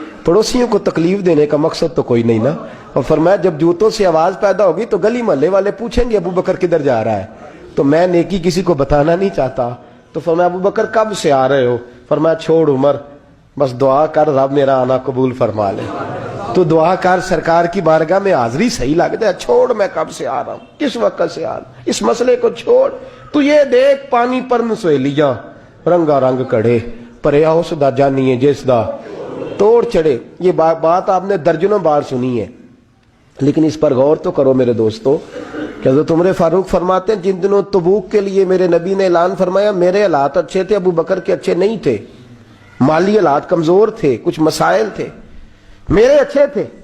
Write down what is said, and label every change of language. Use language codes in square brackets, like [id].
[ur] پڑوسیوں کو تکلیف دینے کا مقصد تو کوئی نہیں نا. اور فرمایا جب جوتوں سے آواز پیدا ہوگی تو گلی محلے والے پوچھیں گے ابو بکر کدھر جا رہا ہے, تو میں نیکی کسی کو بتانا نہیں چاہتا. تو فرمایا ابو بکر کب سے آ رہے ہو؟ فرمایا چھوڑ عمر, بس دعا کر رب میرا آنا قبول فرما لے. تو دعا کر سرکار کی بارگاہ میں حاضری صحیح لگ جائے, چھوڑ میں کب سے آ رہا ہوں, کس وقت سے آ رہا ہوں, اس مسئلے کو چھوڑ. تو یہ دیکھ [pa] پانی پر نسویلیاں رنگا رنگ کڑے, پریا اس دا جانی ہے جس دا توڑ چڑھے. [ur] یہ بات آپ نے درجنوں بار سنی ہے, لیکن اس پر غور تو کرو میرے دوستو. کہ حضرت عمر فاروق فرماتے ہیں جن دنوں تبوک کے لیے میرے نبی نے اعلان فرمایا میرے حالات اچھے تھے, ابو بکر کے اچھے نہیں تھے, مالی حالات کمزور تھے, کچھ مسائل تھے, میرے اچھے تھے.